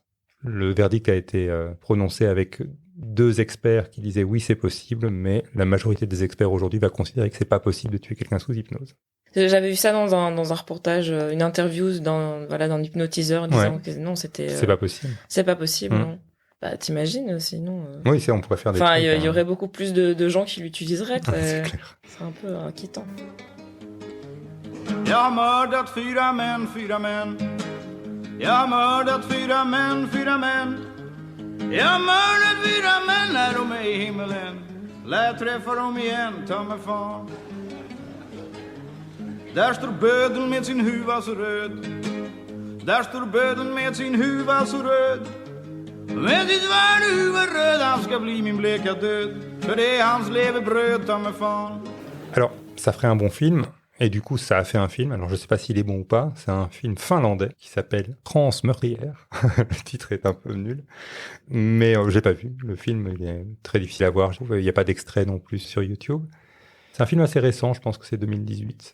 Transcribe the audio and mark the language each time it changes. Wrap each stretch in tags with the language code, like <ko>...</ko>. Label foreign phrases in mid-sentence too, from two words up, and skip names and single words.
<fr>Le verdict a été prononcé avec 2 experts qui disaient oui, c'est possible, mais la majorité des experts aujourd'hui va considérer que c'est pas possible de tuer quelqu'un sous hypnose. J'avais vu ça dans un reportage, une interview dans l'hypnotiseur disant que non, c'était... C'est pas possible. C'est pas possible, non. Bah, t'imagines, sinon... Oui, on pourrait faire des Enfin, trucs. il y aurait beaucoup plus de gens qui l'utiliseraient. C'est clair. C'est un peu inquiétant.</fr> <sv>Jag har mördat 4 män. Jag har mördat 4 män. Jag har mördat 4 män när de är i himmelen. Lät träffa dem igen, ta mig fan. Där står bödeln med sin huva så röd. Där står bödeln med sin huva så röd. Med sitt världhuvud röd, han ska bli min bleka död. För det är hans levebröd, ta mig fan.</sv> <fr>Alors, ça ferait un bon film, et du coup, ça a fait un film. Alors, je ne sais pas s'il est bon ou pas. C'est un film finlandais qui s'appelle Transmeurtrière. Le titre est un peu nul, mais j'ai pas vu. Le film, il est très difficile à voir. Il n'y a pas d'extrait non plus sur YouTube. C'est un film assez récent, je pense que c'est 2018.</fr>